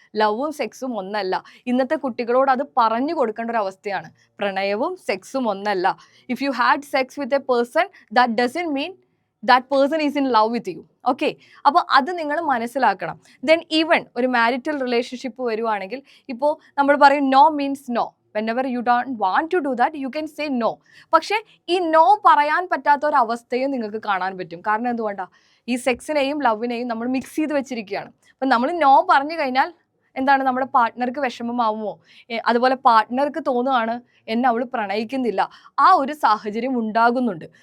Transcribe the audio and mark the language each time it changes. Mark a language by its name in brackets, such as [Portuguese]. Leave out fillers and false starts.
[Malayalam] ലവും സെക്സും ഒന്നല്ല. ഇന്നത്തെ കുട്ടികളോട് അത് പറഞ്ഞു കൊടുക്കേണ്ട ഒരു അവസ്ഥയാണ്. പ്രണയവും സെക്സും ഒന്നല്ല. [English] If you had sex with a person that doesn't mean that person is in love with you. [Malayalam] Okay, അപ്പോൾ അത് നിങ്ങൾ മനസ്സിലാക്കണം. ദെൻ ഈവൻ ഒരു മാരിറ്റൽ റിലേഷൻഷിപ്പ് വരുവാണെങ്കിൽ ഇപ്പോൾ നമ്മൾ പറയും [English] No means no. whenever you don't want to do that you can say no. [Malayalam] പക്ഷേ ഈ നോ പറയാൻ പറ്റാത്ത ഒരു അവസ്ഥയും നിങ്ങൾക്ക് കാണാൻ പറ്റും. കാരണം എന്തുകൊണ്ടാണ്? ഈ സെക്സിനെയും ലവിനെയും നമ്മൾ മിക്സ് ചെയ്ത് വെച്ചിരിക്കുകയാണ്. അപ്പം നമ്മൾ നോ പറഞ്ഞു കഴിഞ്ഞാൽ എന്താണ്, നമ്മുടെ പാർട്ട്ണർക്ക് വിഷമമാവുമോ, അതുപോലെ പാർട്ട്ണർക്ക് തോന്നുകയാണ് എന്നെ അവൾ പ്രണയിക്കുന്നില്ല, ആ ഒരു സാഹചര്യം ഉണ്ടാകുന്നുണ്ട്.